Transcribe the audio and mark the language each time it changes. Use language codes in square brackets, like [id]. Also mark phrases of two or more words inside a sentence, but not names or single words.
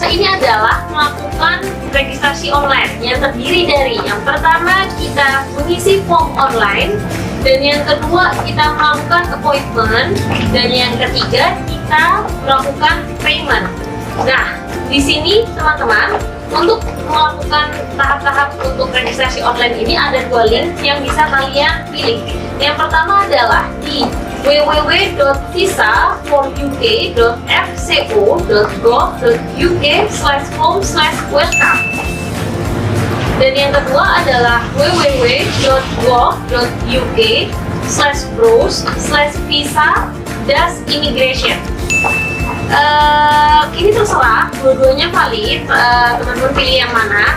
[id] Ini adalah melakukan registrasi online yang terdiri dari yang pertama kita mengisi form online, dan yang kedua kita melakukan appointment, dan yang ketiga kita melakukan payment. Nah, di sini teman-teman, untuk melakukan tahap-tahap untuk registrasi online ini ada 2 link yang bisa kalian pilih. Yang pertama adalah di www.visa4uk.fco.gov.uk/home/welcome. Dan yang kedua adalah www.gov.uk/browse/visa-immigration. Ini terserah, dua-duanya valid, teman-teman pilih yang mana.